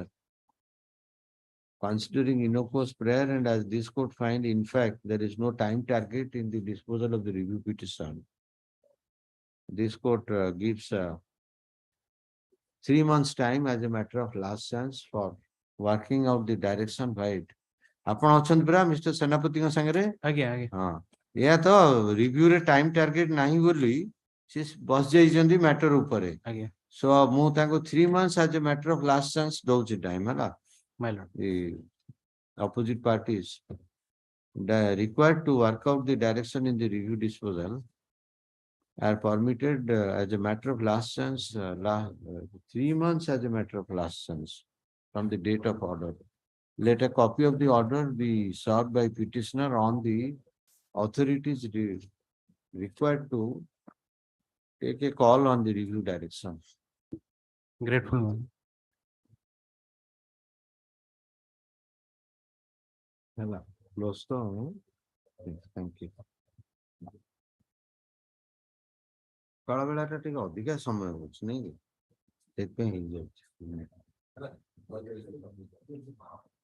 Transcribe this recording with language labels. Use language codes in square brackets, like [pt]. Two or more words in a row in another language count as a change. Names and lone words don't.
[en] Considering innocuous prayer, and as this court find, in fact, there is no time target in the disposal of the review petition. This court gives 3 months time as a matter of last chance for working out the direction by it. [or] ଆପଣ ଅଛନ୍ତି ପରା ମିଷ୍ଟର ସେନାପତିଙ୍କ ସାଙ୍ଗରେ? ଆଜ୍ଞା ଆଜ୍ଞା। ହଁ, ଏହା ତ ରିଭ୍ୟୁରେ [en] time target [or] ନାହିଁ ବୋଲି ସେ ବସି ଯାଇଛନ୍ତି ମ୍ୟାଟର ଉପରେ। ଆଜ୍ଞା। ସୋ ମୁଁ ତାଙ୍କୁ [en] 3 months as a matter of last chance [or] ଦଉଛି ଟାଇମ ହେଲା। [en] My lord. The opposite parties required to work out the direction in the review disposal are permitted as a matter of last chance, 3 months as a matter of last chance from the date of order. Let a copy of the order be served by petitioner on the authorities required to take a call on the review direction. Grateful man. Hello, close to. Thank you. [or] କାଳ ବେଳାଟା ଟିକେ ଅଧିକା ସମୟ ହଉଛି ନାଇଁ କି, ସେଥିପାଇଁ ହେଇଯାଉଛି।